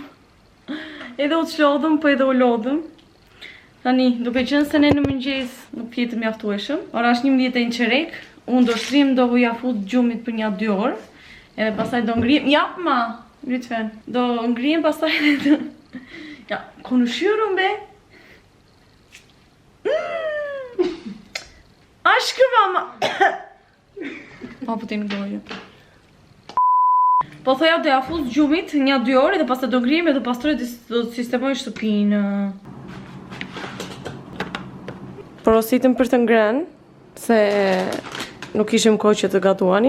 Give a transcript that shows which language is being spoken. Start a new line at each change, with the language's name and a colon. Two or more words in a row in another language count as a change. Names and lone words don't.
Albanian: Edhe u çlodhëm, po edhe u lodhëm. Tani, duke qenë se ne në mëngjes nuk jetë mjaftueshëm. Ora është 11:00 qerek. Unë do shtrim, do vuja fut gjumit për një 2 orë. Edhe pastaj do ngrihem. Ja,
Turkish: ma, lütfen.
Albanian: Do ngrihem pastaj edhe.
Turkish: Ja, konuşuyorum be. Aşkım ama.
Albanian: Pa po ti në gojë. Po thoja do ja fuz gjumit një 2 orë dhe pastaj do ngrihem dhe do pastroj dhe do të sistemoj shtëpinë. Porositëm për të ngrënë, se nuk ishim kohë që të gatuanim.